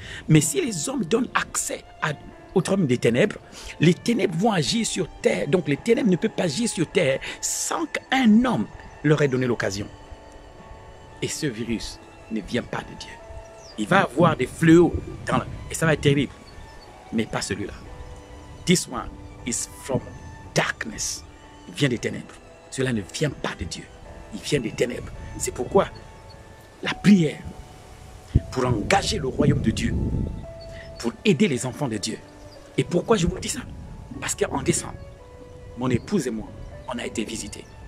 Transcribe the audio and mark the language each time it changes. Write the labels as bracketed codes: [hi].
[fr] Mais si les hommes donnent accès au royaume des ténèbres, les ténèbres vont agir sur terre. Donc les ténèbres ne peuvent pas agir sur terre sans qu'un homme leur ait donné l'occasion. Et ce virus ne vient pas de Dieu. Il va avoir des fléaux et ça va être terrible. Mais pas celui-là. [en] This one is from darkness. [fr] Il vient des ténèbres. Cela ne vient pas de Dieu. Il vient des ténèbres. C'est pourquoi la prière pour engager le royaume de Dieu, pour aider les enfants de Dieu. Et pourquoi je vous dis ça? Parce qu'en décembre, mon épouse et moi, on a été visités.